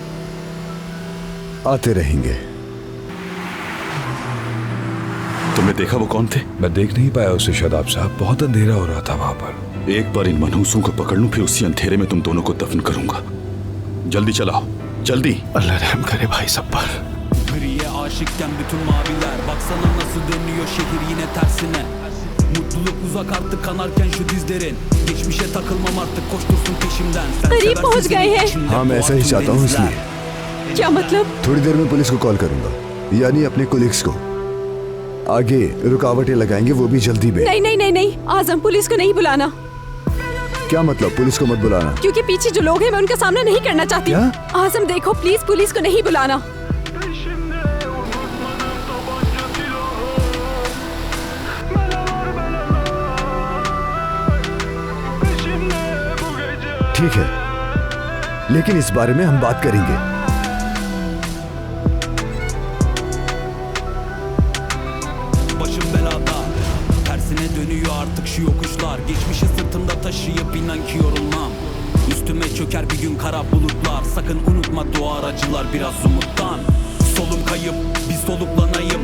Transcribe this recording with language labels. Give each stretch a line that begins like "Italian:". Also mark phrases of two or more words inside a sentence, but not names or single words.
Hindi: आते रहेंगे। तुमने देखा वो कौन थे? मैं देख नहीं पाया उसे शादाब साहब, बहुत अंधेरा हो रहा था वहां पर। एक बार इन मनहूसों को पकड़ लूं, फिर उसी अंधेरे में तुम दोनों को दफन करूंगा। जल्दी चलाओ, जल्दी। अल्लाह रहम करे भाई सब पर।
Turkish: Griye aşıkken bütün maviler, baksana nasıl dönüyor şehir yine tersine. Mutluluk uzak artık kanarken şu dizlerin. Geçmişe takılmam artık, koştursun peşimden.
Hindi: करीब पहुंच गए हैं। हाँ, मैं ऐसा ही चाहता हूँ, इसलिए। क्या मतलब? थोड़ी देर में पुलिस को कॉल करूंगा, यानी अपने कोलिग्स को। आगे रुकावटें लगाएंगे, वो भी जल्दी में। नहीं नहीं नहीं नहीं, आजम पुलिस को नहीं बुलाना। क्या मतलब? पुलिस को मत बुलाना? क्योंकि पीछे जो लोग हैं मैं उनका सामना नहीं करना चाहती। क्या? आजम देखो, प्लीज पुलिस को नहीं बुलाना। ठीक है, लेकिन इस बारे में हम बात करेंगे।
Turkish: Başım belada, tersine dönüyor artık şu yokuşlar. Geçmişi sırtımda taşıyıp inan ki yorulmam. Üstüme çöker bir gün kara bulutlar. Sakın unutma doğar acılar biraz umuttan. Solum kayıp, bir soluklanayım.